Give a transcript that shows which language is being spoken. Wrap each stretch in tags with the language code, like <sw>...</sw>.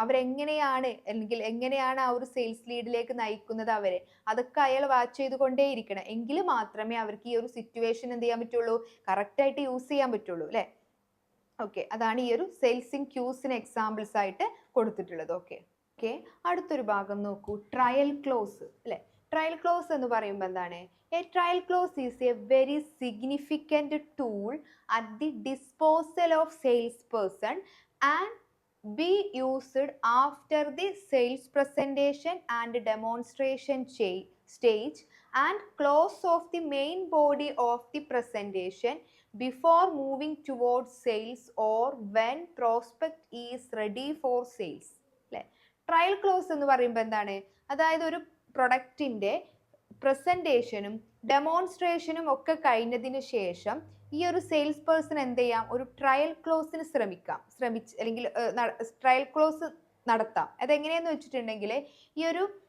<ml>അവരെങ്ങനെയാണ് അല്ലെങ്കിൽ എങ്ങനെയാണ് ആ ഒരു സെയിൽസ് ലീഡിലേക്ക് നയിക്കുന്നത് അവരെ, അതൊക്കെ അയാൾ വാച്ച് ചെയ്തുകൊണ്ടേയിരിക്കണം. എങ്കിൽ മാത്രമേ അവർക്ക് ഈ ഒരു സിറ്റുവേഷൻ എന്ത് ചെയ്യാൻ പറ്റുള്ളൂ, കറക്റ്റായിട്ട് യൂസ് ചെയ്യാൻ പറ്റുള്ളൂ അല്ലെ. ഓക്കെ, അതാണ് ഈ ഒരു സെയിൽസിങ് ക്യൂസിന് എക്സാമ്പിൾസ് ആയിട്ട് കൊടുത്തിട്ടുള്ളത്. ഓക്കെ, അടുത്തൊരു ഭാഗം നോക്കൂ, ട്രയൽ ക്ലോസ് അല്ലെ. ട്രയൽ ക്ലോസ് എന്ന് പറയുമ്പോൾ എന്താണ്,</ml> <en>A trial close is a very significant tool at the disposal of sales person and be used after the sales presentation and demonstration stage and close of the main body of the presentation before moving towards sales or when prospect is ready for sales.</en> <ml>അല്ലേ, trial close എന്ന് പറയുമ്പോൾ എന്താണ്, അതായത് ഒരു പ്രൊഡക്റ്റിന്റെ പ്രസന്റേഷനും ഡെമോൺസ്ട്രേഷനും ഒക്കെ കഴിഞ്ഞതിന് ശേഷം ഈ ഒരു സെയിൽസ് പേഴ്സൺ എന്ത് ചെയ്യാം, ഒരു ട്രയൽ ക്ലോസിന് അല്ലെങ്കിൽ ട്രയൽ ക്ലോസ് നടത്താം. അതെങ്ങനെയെന്ന് വെച്ചിട്ടുണ്ടെങ്കിൽ, ഈ ഒരു</ml>